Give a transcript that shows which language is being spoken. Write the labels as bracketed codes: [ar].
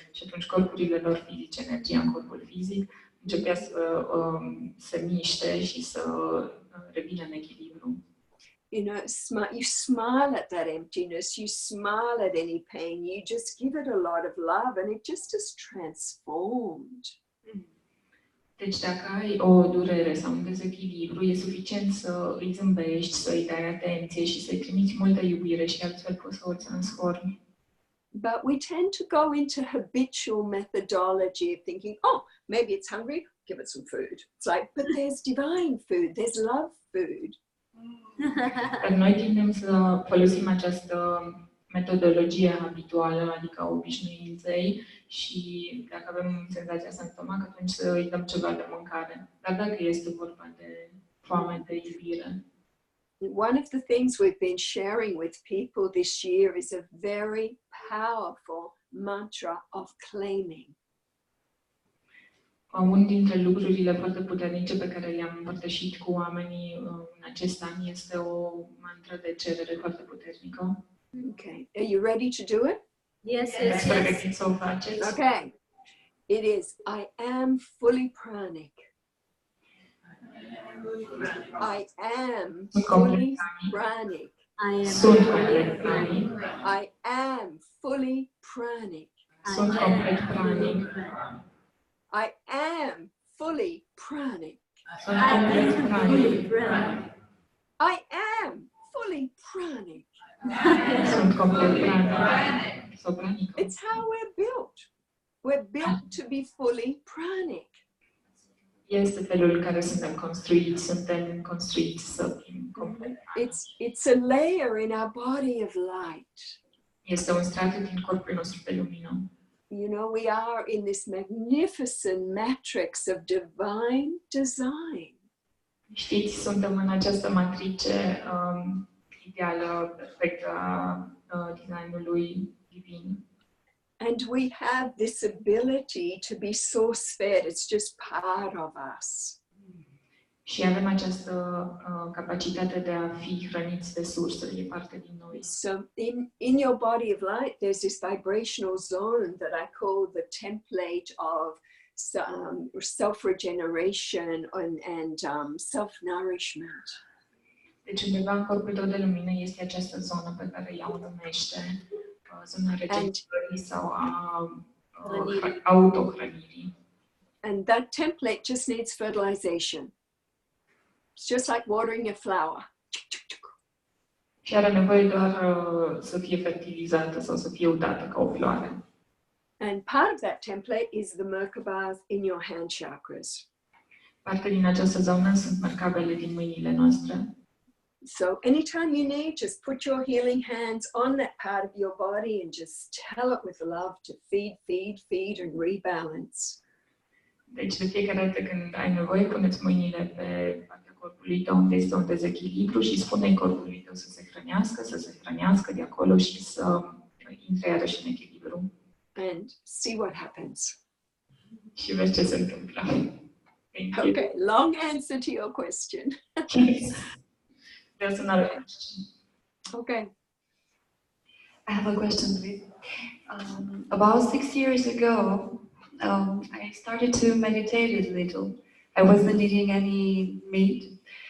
[ro] Și atunci corpurile lor fizice, energia în corpul fizic, începea să se miște și să revină în echilibru. [en] You know, you smile at that emptiness, you smile at any pain, you just give it a lot of love and it just is transformed. [ro] Deci dacă ai o durere sau un dezechilibru, e suficient să îi zâmbești, să îi dai atenție și să-i trimiți multă iubire și altfel poți să o transformi. [en] But we tend to go into habitual methodology of thinking, oh, maybe it's hungry, give it some food. It's like, but there's divine food, there's love food. [ro] Dar noi tindem să folosim această metodologie habituală, adică a obișnuinței, și dacă avem senzația asta în stomac, atunci să îi dăm ceva de mâncare. Dar dacă este vorba de foame, de iubire. [en] One of the things we've been sharing with people this year is a very powerful mantra of claiming. [ro] Unul dintre lucrurile foarte puternice pe care le-am împărtășit cu oamenii în acest an este o mantră de cerere foarte puternică. [en] Okay, are you ready to do it? Yes, [ro] Sunteți pregătiți să o faceți? [en] Okay, it is, I am fully pranic. I am fully pranic. [ro] Sunt complet pranic. [en] I am fully pranic. [ro] Sunt complet pranic. [en] I am fully pranic. [ro] Sunt complet pranic. [en] I am fully pranic. [ro] Sunt complet pranic. Sau pranică. [en] It's how we're built. We're built to be fully pranic. [ro] Este felul în care suntem construiți să fim complet. [en] It's a layer in our body of light. [ro] Este un strat din corpul nostru de lumină. [en] You know, we are in this magnificent matrix of divine design. [ro] Știți, suntem în această matrice ideală, perfectă a designului divin. [en] And we have this ability to be source fed. It's just part of us. [ro] Și avem această capacitate de a fi hrăniți de sursă, e parte din noi. [en] So in your body of light, there's this vibrational zone that I call the template of self-regeneration and self-nourishment. [ro] Deci undeva în corpul tău de lumină este această zonă pe care ea o numește zona regenerării sau a autohrănirii. [en] And that template just needs fertilization. It's just like watering a flower. [ro] Și are nevoie doar să fie fertilizată sau să fie udată ca o floare. [en] And part of that template is the Merkabas in your hand chakras. [ro] Parte din această zonă sunt merkabele din mâinile noastre. [en] So anytime you need, just put your healing hands on that part of your body and just tell it with love to feed, feed, feed and rebalance. [ro] Deci de fiecare dată când ai nevoie, puneți mâinile pe partea corpului tău unde este un dezechilibru și spune corpului tău să se hrănească de acolo și să intre iarăși în echilibru. [en] And see what happens. [ro] Și vezi ce se întâmplă. [en] Okay, long answer to your question. There's another question. Okay. I have a question, please. About 6 years ago, I started to meditate a little. I wasn't eating any meat,